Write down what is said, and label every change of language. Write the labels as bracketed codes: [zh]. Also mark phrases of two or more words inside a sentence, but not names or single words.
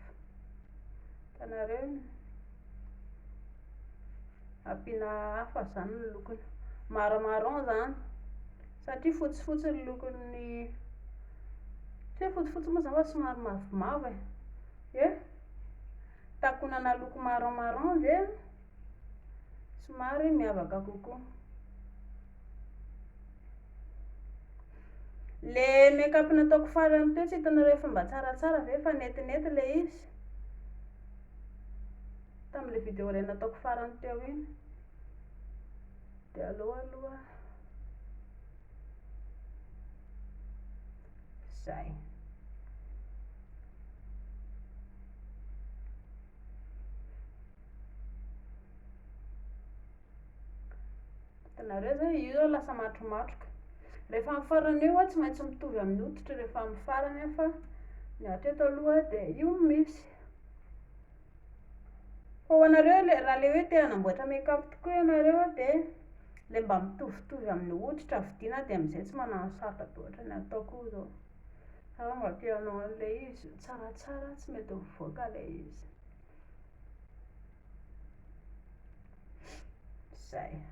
[mg] Hitanareo ampiana hafa zany ny lokony marron zany satria fotsifotsy ny lokony tsy hoe fotsifotsy moa zany fa somary mavomavo takonana loko marron de somary miavaka kokoa. Le make-up nataoko farany teo tsy hitanareo efa mba tsaratsara ve fa netinety le izy tamin'le vidéo ray nataoko farany teo iny de aloha zay. Hitanareo zay io zao lasa matromatroka rehefa amin'ny farany eo tsy maintsy mitovy amin'ny hoditra rehefa amin'ny farany fa ny hatreto aloha de io misy. Fa ho anareo raha le hoe te hanamboatra make-up tokoa ianareo de le mba mitovitovy amin'ny hoditra vidiana dia amin'izay tsy manano sarotra be ohatra ny ataoko zao. Fa mba tianao an'ilay izy tsaratsara tsy mety mivoaka ilay izy. Zay.